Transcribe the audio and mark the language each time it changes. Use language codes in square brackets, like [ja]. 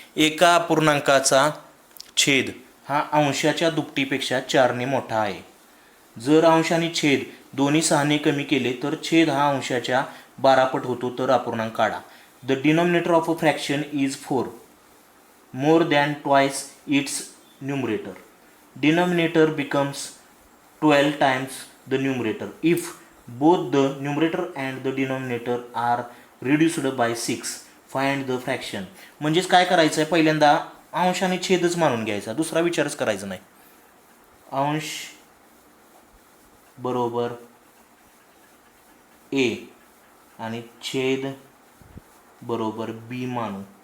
[mr] एका अपूर्णांकाचा छेद हा अंशाच्या दुपटीपेक्षा 4ने मोठा आहे. जर अंश आणि छेद दोन्ही 6ने कमी केले तर छेद हा अंशाच्या 12 पट होतो, तर अपूर्णांक काढा. [en] The denominator of a fraction is 4 more than twice its numerator. Denominator becomes 12 times the numerator if both the numerator and the denominator are reduced by 6. Find the fraction. [mr] म्हणजेच काय करायचं आहे, पहिल्यांदा अंश आणि छेदच मानून घ्यायचा, दुसरा विचारच करायचा नाही. अंश बरोबर a आणि छेद बरोबर b मानू.